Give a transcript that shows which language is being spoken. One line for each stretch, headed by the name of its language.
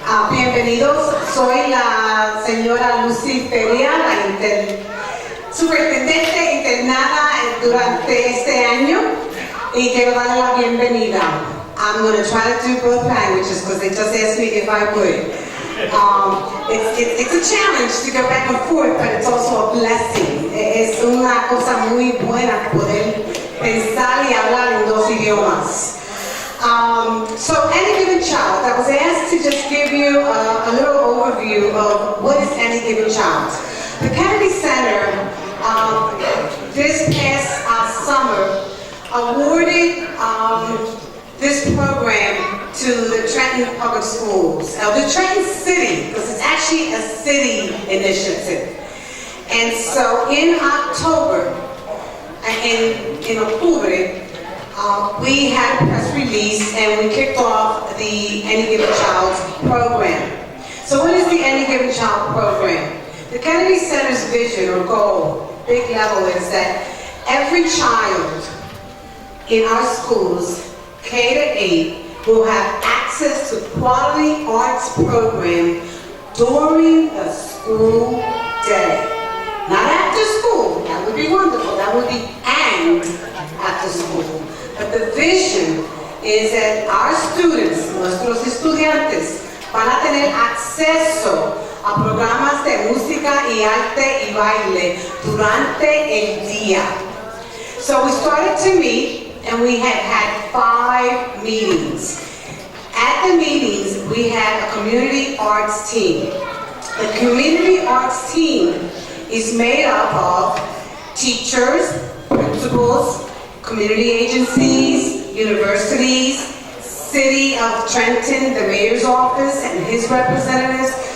Spanish: Bienvenidos, soy la señora Lucy Feria, la superintendente internada durante este año, y quiero darle la bienvenida.
English: I'm going to try to do both languages because they just asked me if I would. It's a challenge to go back and forth, but it's also a blessing.
Spanish: Es una cosa muy buena poder pensar y hablar en dos idiomas.
English: So Any Given Child, I was asked to just give you a little overview of what is Any Given Child. The Kennedy Center, this past summer, awarded this program to the Trenton Public Schools, the Trenton City, because it's actually a city initiative. And so in October, in Octubre, we had a press release and we kicked off the Any Given Child program. So what is the Any Given Child program? The Kennedy Center's vision or goal, big level, is that every child in our schools, K to 8, will have access to quality arts program during the school day. Not after school, that would be wonderful, that would be and after school. But the vision is that our students,
Spanish: nuestros estudiantes, van a tener acceso a programas de música y arte y baile durante el día.
English: So we started to meet, and we had 5 meetings. At the meetings, we had a community arts team. The community arts team is made up of teachers, principals, community agencies, universities, City of Trenton, the mayor's office and his representatives.